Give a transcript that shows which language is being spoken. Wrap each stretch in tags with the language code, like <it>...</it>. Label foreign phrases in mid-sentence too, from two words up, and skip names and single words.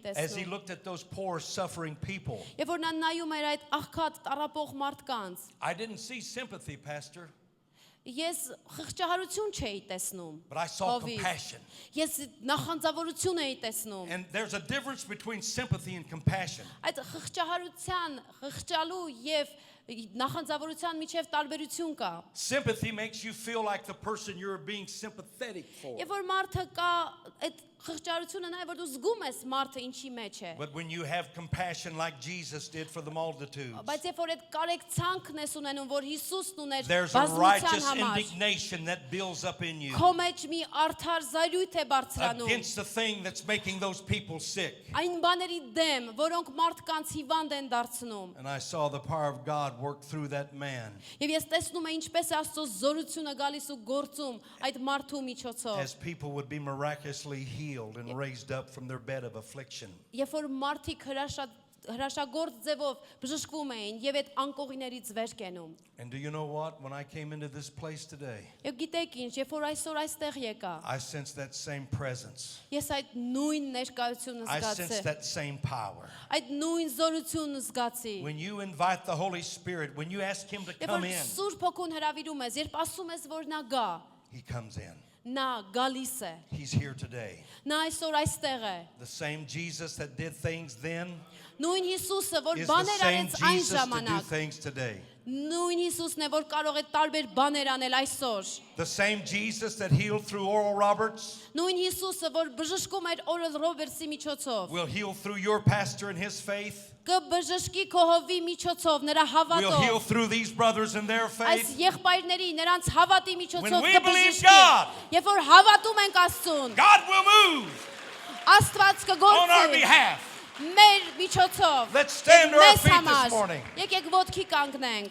<en>As he</en> <hy>տեսնում։</hy> <en>looked at those poor, suffering people,</en> <hy>Եվ որ նա նայում էր այդ աղքատ տառապող մարդկանց,</hy> <en>I didn't see sympathy, Pastor,</en> <hy>ես խղճահարություն չէի տեսնում։</hy> <en>but I saw</en> <hy>Հովիվ։</hy> <en>compassion.</en> <hy>Ես նախանձավորություն էի տեսնում։</hy> <en>And there's a difference between sympathy and compassion.</en> <hy>Այդ խղճահարության, խղճալու եւ նախանձավորության միջև տարբերություն կա։</hy> <en>Sympathy makes you feel like the person you're being sympathetic for.</en> <hy>Եվ որ մարդը կա, այդ խղճարությունը նա է, որ դու զգում ես մարդը ինչի մեջ է։</hy> <en>But when you have compassion like Jesus did for the multitudes,</en> <hy>Բայց երբ որ այդ կարեկցանքն ես ունենում, որ Հիսուսն ուներ</hy> <en>there's a</en> <hy>բազմության</hy> <en>righteous</en> <hy>համար,</hy> <en>indignation that builds up in you</en> <hy>քո մեջ մի արդար զայրույթ է բարձրանում։</hy> <en>against the thing that's making those people sick.</en> <hy>Այն բաների դեմ, որոնք մարդկանց հիվանդ են դարձնում։</hy> <en>And I saw the power of God work through that man</en> <hy>Եվ ես տեսնում եմ ինչպես է Աստծո զորությունը գալիս ու գործում այդ մարդու միջոցով։</hy> <en>as people would be miraculously healed and raised up from their bed of affliction.</en> <hy>Երբ որ մարդիկ հրաշատ հրաշագործ ձևով բժշկվում էին եւ այդ անկողիներից վեր կենում։</hy> <en>And do you know what? When I came into this place today,</en> <hy>Եվ գիտեք ինչ, երբ որ այսօր այստեղ եկա,</hy> <en>I sensed that same presence.</en> <hy>ես այդ նույն ներկայությունը</hy> <en>I sensed</en> <hy>զգացի,</hy> <en>that same power.</en> <hy>այդ նույն զորությունը զգացի։</hy> <en>When you invite the Holy Spirit, when you ask Him to</en> <hy>Երբ</hy> <en>come</en> <hy>որ</hy> <en>in,</en> <hy>Սուրբ Հոգուն հրավիրում ես, երբ ասում ես, որ նա գա,</hy> <en>He comes in.</en> <hy>նա գալիս է։</hy> <en>He's here today.</en> <hy>Նա այսօր այստեղ է։</hy> <en>The same Jesus that did things then</en> <hy>Նույն Հիսուսը, որ</hy> <en>is the</en> <hy>բաներ</hy> <en>same</en> <hy>արեց այն</hy> <en>Jesus to do</en> <hy>ժամանակ,</hy> <en>things today.</en> <hy>նույն Հիսուսն է, որ կարող է տարբեր բաներ անել այսօր։</hy> <en>The same Jesus that healed through Oral Roberts</en> <hy>Նույն Հիսուսը, որ բժշկում էր Օրել Ռոբերտսի միջոցով,</hy> <en>will heal through your pastor and his faith.</en> <hy>կբժշկի քո հովի միջոցով, նրա</hy> <en>Will heal</en> <hy>հավատով,</hy> <en>through these brothers and their</en> <hy>այս</hy> <en>faith.</en> <hy>եղբայրների, նրանց հավատի միջոցով</hy> <en>When we believe</en> <hy>կբժշկի։</hy> <en>God,</en> <hy>Երբ որ հավատում ենք Աստծուն,</hy> <en>God will move</en> <hy>Աստված</hy> <en>on our</en> <hy>կգործի</hy> <en>behalf.</en> <hy>մեր միջոցով։</hy> <en>Let's stand to our</en> <hy>Մեզ</hy> <en>feet this</en> <hy>համար</hy> <en>morning.</en> <hy>եկեք ոտքի կանգնենք։</hy>